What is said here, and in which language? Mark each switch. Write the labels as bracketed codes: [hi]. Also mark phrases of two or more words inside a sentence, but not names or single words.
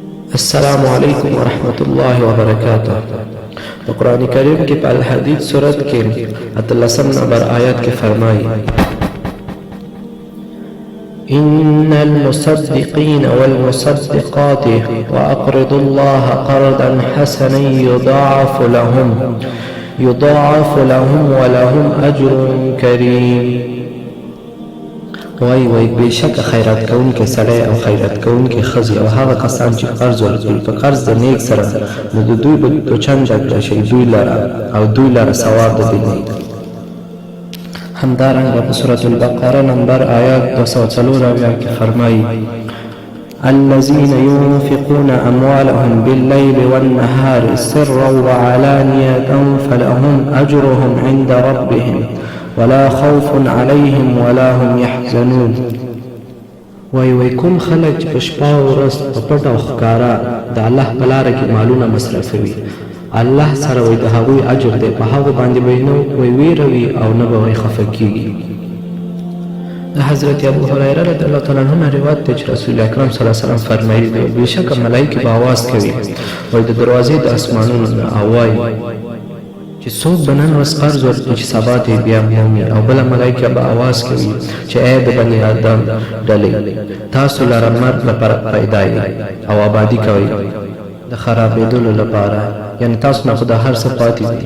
[ar] السلام علیکم ورحمۃ اللہ وبرکاتہ. [ps] په قرآن کریم کې په الحدید سورت کې 18 نمبر آیات کې فرمایي: [ar] إن المصدقين والمصدقات وأقرضوا الله قرضا حسنا يضاعف لهم ولهم أجر كريم. [ps] وای بشک خیرات کوونکې سړی او خیرات کوونکې ښځې او هغه کسان چې قرض ورکوي په قرض د نیک سره نو د دوی به دوچنده کړی شي دوی لره او دوی لره ثواب د دې دی. همدارنګه په سورة البقره نمبر آیات 204 کې فرمایي: [ar] الذين ينفقون أموالهم بالليل والنهار سرا وعلانية فلهم أجرهم عند ربهم ولا خوف عليهم ولا هم يحزنون. [ps] وای کوم خلک چې په شپه او ورځ په پټه او ښکاره د الله په لاره کې مالونه مصرفوي، الله سره وای د هغوی اجر دی، په هغو باندې به نه ویروي او نه به وای خفه کېږي. د حضرت ابو هریره [ar] رضی الله تعالی عنه [ps] روایت دی چې رسول اکرم [ar] صلی الله علیه وسلم [ps] فرمایي دی بېشکه ملایکې به آواز کوي وای د دروازې د اسمانونو نه او وای چې څوک به نن ورځ قرض ورکړي چې سبا ته بیا مومي، او بله ملایکه به آواز کوي چې ای د بني آدم ډلې تاسو لره مرګ لپاره پیدا یې او آبادي کوئ د خرابېدلو لپاره، یعنی تاسو نه خو د هر څه پاتې دي.